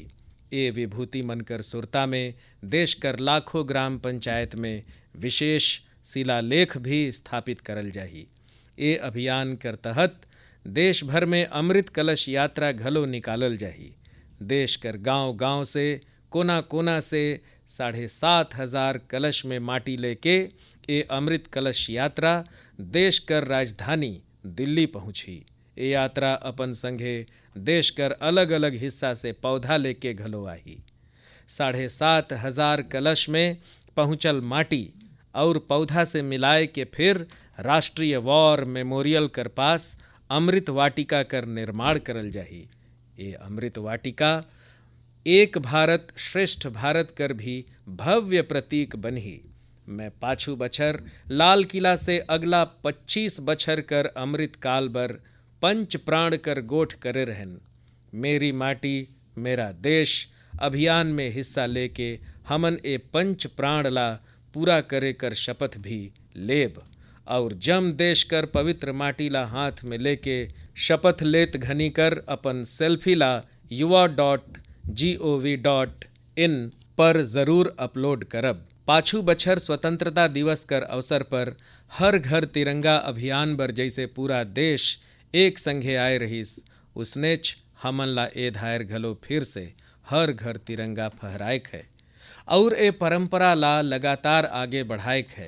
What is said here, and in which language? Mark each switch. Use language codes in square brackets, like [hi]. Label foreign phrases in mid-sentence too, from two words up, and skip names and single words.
[sgj] ए विभूति मन कर सुरता में देश कर लाखों ग्राम पंचायत में विशेष शिलालेख भी स्थापित करल जाही। ए अभियान कर तहत देश भर में अमृत कलश यात्रा घलो निकालल जाही। देश कर गांव गांव से कोना कोना से 7,500 कलश में माटी लेके ये अमृत कलश यात्रा देश कर राजधानी दिल्ली पहुंची। ये यात्रा अपन संगे देश कर अलग अलग हिस्सा से पौधा लेके घलो आई। 7,500 कलश में पहुंचल माटी और पौधा से मिलाए के फिर राष्ट्रीय [en] war memorial [sgj] कर पास अमृत वाटिका कर निर्माण करल जाही। ये अमृत वाटिका एक भारत श्रेष्ठ भारत कर भी भव्य प्रतीक बनही। मैं पाछू बछर लाल किला से अगला 25 बछर कर अमृत काल बर पंच प्राण कर गोठ करे रहन। मेरी माटी मेरा देश अभियान में हिस्सा लेके हमन ए पंच प्राण ला पूरा करे कर शपथ भी लेब और जम देश कर पवित्र माटी ला हाथ में लेके शपथ लेत घनी कर अपन सेल्फी ला yuva.gov.in पर ज़रूर अपलोड करब। पाछू बछर स्वतंत्रता दिवस कर अवसर पर हर घर तिरंगा अभियान बर जैसे पूरा देश एक संगे आए रहीस, उसनेच हमन ला ए धायर घलो फिर से हर घर तिरंगा फहराएक है और ए परंपरा ला लगातार आगे बढ़ाएक है।